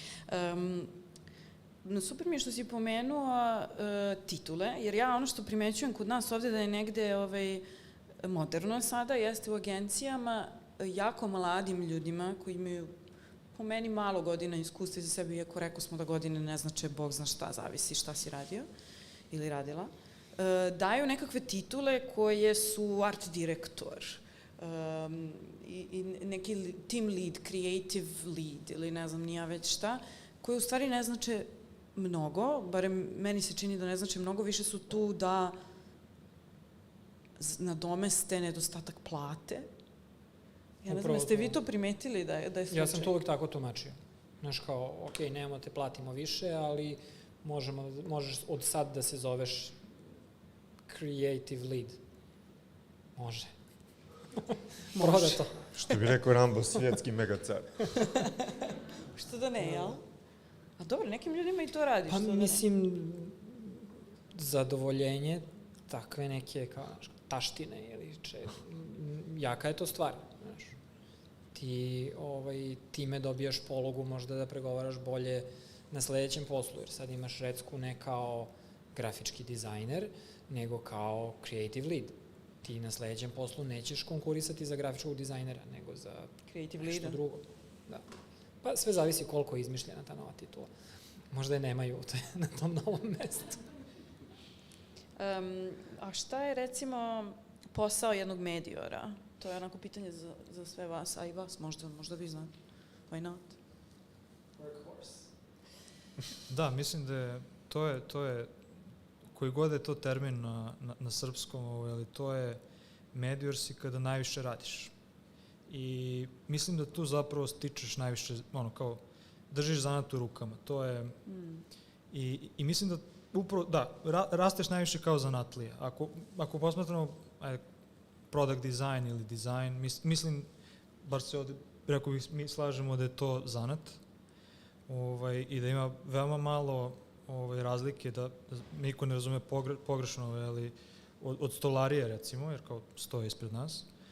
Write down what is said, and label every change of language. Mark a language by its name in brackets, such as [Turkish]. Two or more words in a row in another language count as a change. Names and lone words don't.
[Serbian] Super mi je što si pomenuo titule, jer ja ono što primećujem kod nas ovde da je negde moderno sada, jeste u agencijama jako mladim ljudima koji imaju po meni malo godina iskustva iza sebe, iako rekao smo da godine ne znače Bog zna šta, zavisi šta si radio ili radila, daju nekakve titule koje su art direktor, i neki [English] team lead, creative lead [Serbian] ili ne znam nija već šta, koje u stvari ne znače mnogo, barem meni se čini da ne znače mnogo, više su tu da nadomeste nedostatak plate. Ja ne znam, jeste vi to primetili da je slučaj? Ja sam to uvijek tako tumačio. Znaš kao, ok, nemamo te platimo više, ali možeš od sad da se zoveš [English] creative lead. [Serbian] Može. Proda to. Što bi rekao Rambo, svjetski megacar. Što da ne, jel? A dobro, nekim ljudima i to radi. Pa mislim, zadovoljenje takve neke kao taštine ili jaka je to stvar. ti time dobijaš pologu možda da pregovaraš bolje na sledećem poslu, jer sad imaš recku ne kao grafički dizajner, nego kao [English] creative lead. [Serbian] Ti na sledećem poslu nećeš konkurisati za grafičkog dizajnera, nego za Creative nešto lead. drugo. Da. Pa sve zavisi koliko je izmišljena ta nova titula. Možda je nemaju na tom novom mestu. A šta je, recimo, posao jednog mediora? To je onako pitanje za sve vas, a i vas možda vi znate. [English] Why not? [Serbian] Workhorse. Da, mislim da je, to je, koji god je to termin na srpskom, ali to je medior si kada najviše radiš. I mislim da tu zapravo stičeš najviše, kao držiš zanat u rukama. To je, i mislim da upravo, da, rasteš najviše kao zanatlija. Ako posmatramo [English] product design [Serbian] ili design, mislim, bar se ovde, rekao bih, mi slažemo da je to zanat, i da ima veoma malo razlike, da niko ne razume pogrešno, ali od stolarije, recimo, jer kao stoje ispred nas.